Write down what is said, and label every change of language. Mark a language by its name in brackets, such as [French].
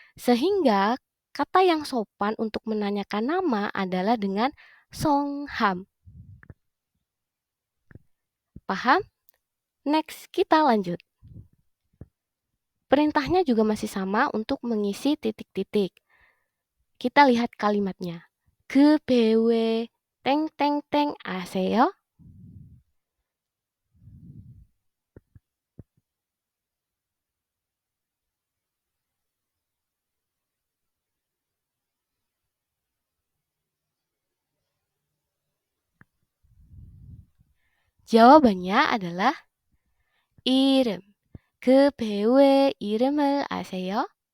[Indonesian] Sehingga kata yang sopan untuk menanyakan nama adalah dengan songham. Paham? Next, kita lanjut. Perintahnya juga masih sama untuk mengisi titik-titik. Kita lihat kalimatnya. [Korean] 그 배우의 땡땡땡 아세요? [Indonesian] Jawabannya adalah 이름. [Korean] 그 배우의 이름을 아세요?